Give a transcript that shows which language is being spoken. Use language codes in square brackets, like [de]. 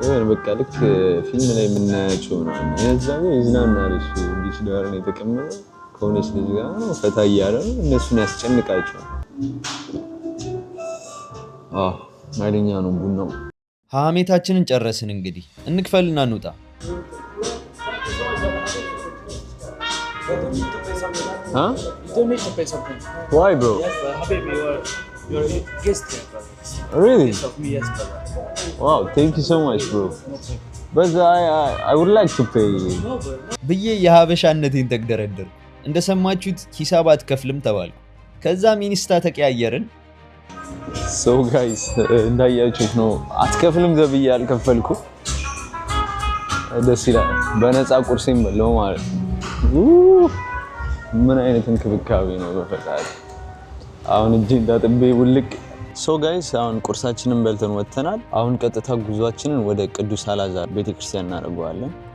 [am] በቃ ልክ ፊልም ላይ የምናያቸው ነው እዛው ይዝናናል እሱ እንዲህ ዳር ነው የተቀመጠው ከሆነች ልጅ ጋር ነው ፈታ እያለ እነሱን ያስጨንቃቸው ማይለኛ ነው ቡናው ሀሜታችንን ጨረስን እንግዲህ እንክፈልና እንውጣ [en] Huh? You don't need to pay something. Why bro? Yes, but Habibi, you're a guest here, brother. Really? Guest of me, yes, brother. Wow, thank you so much bro. But I would like to pay. No, bro. [am] ብዬ የሀበሻነቴን ተግደረደር እንደሰማችሁት ሂሳብ አትከፍልም ተባልኩ ከዛ ሚኒስታ ተቀያየርን [en] So guys [am] እንዳያችሁት ነው አትከፍልም ዘብዬ አልከፈልኩ ደስ ይላል በነፃ ቁርሴን በለው ማለት ምን አይነት እንክብካቤ ነው በፈጣሪ አሁን እጄ እንዳጥቤ ውልቅ So guys አሁን ቁርሳችንን በልተን ወጥተናል አሁን ቀጥታ ጉዟችንን ወደ ቅዱስ አላዛር ቤተክርስቲያን እናደርጋለን